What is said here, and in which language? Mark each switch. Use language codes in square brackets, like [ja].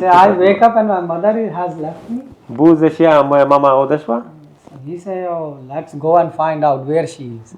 [en] He said, "I wake up and my mother has left me." [pl] Budzę się, a moja mama odeszła? [en] So he said, "Oh, let's go and find out where she is."